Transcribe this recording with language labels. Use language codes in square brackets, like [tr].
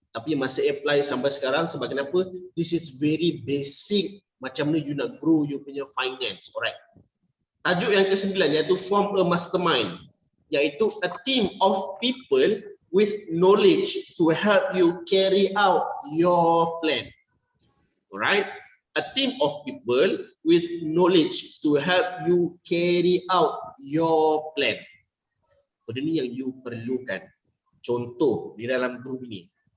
[ms] Tapi masih apply sampai sekarang sebab kenapa? [en] This is very basic [ms] macam mana [en] you [ms] nak [en] grow you [ms] punya [en] finance. Alright. [ms] Tajuk yang ke-9 iaitu [en] Form a Mastermind. Iaitu a team of people with knowledge to help you carry out your plan. Alright. A team of people with knowledge to help you carry out your plan. [ms] Benda ni yang you perlukan. Contoh di dalam grup ini.